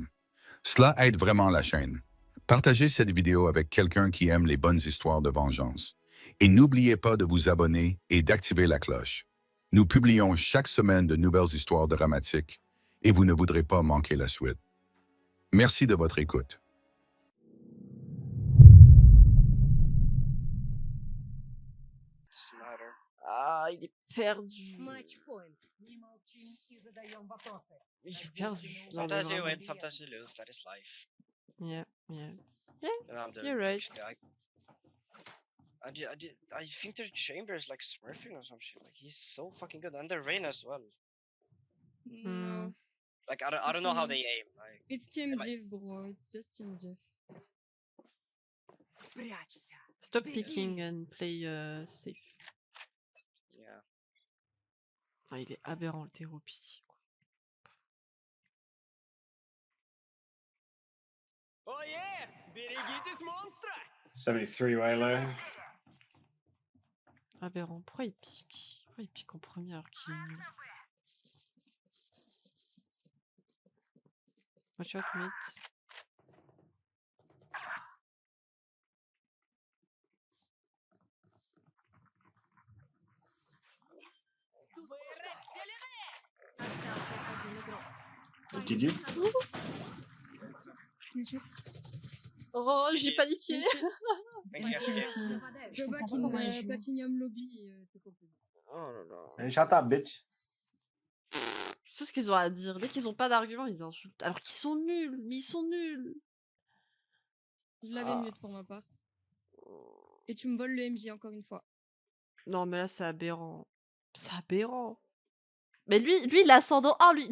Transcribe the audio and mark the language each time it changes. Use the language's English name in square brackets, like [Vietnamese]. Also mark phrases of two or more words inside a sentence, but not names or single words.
[French] Cela aide vraiment la chaîne. Partagez cette vidéo avec quelqu'un qui aime les bonnes histoires de vengeance. Et n'oubliez pas de vous abonner et d'activer la cloche. Nous publions chaque semaine de nouvelles histoires dramatiques et vous ne voudrez pas manquer la suite. Merci de votre écoute. [English] Doesn't matter. [French] Ah, il est perdu. [Russian] Матчпоинт. Не молчим и задаем вопросы. [French] Il est perdu. Non, mais [English] Sometimes you [French] vraiment. [English] win, sometimes you lose. That is life. Yeah, yeah. And I'm the You're right. guy. I think their chamber is like smurfing or some shit. Like he's so fucking good, and the rain as well. No, Like I don't know how they aim. Like it's Team Am I- Jiv, bro. It's just Team Jiv. [Russian] Прячься. [English] Stop [French] Bébé. [English] picking and play safe. yeah. [French] Ah, il est aberrant le terreau, pitié. Quoi. [Russian] О, берегитесь монстра! 73 Waylo. [French] Aberrant. Pourquoi il pique? Pourquoi il pique en premier alors qu'il est nul? [English] Watch out, mid. [Russian] Вы разделены! Остался один игрок. [English] GG. Snapchat. [French] Oh, j'ai paniqué! [English] Thank you, SK. [Russian] Нападающий. [English] Go back [French] comprends [English] in [French] comment il joue. Platinum Lobby et te propose. Oh là là. [English] And shut up, bitch. [French] C'est tout ce qu'ils ont à dire. Dès qu'ils ont pas d'argument, ils insultent. Alors qu'ils sont nuls, mais ils sont nuls. Je l'avais Ah. mute pour ma part. Et tu me voles le MJ encore une fois. Non, mais là, c'est aberrant. C'est aberrant. Mais lui, l'ascendant. Ah, lui.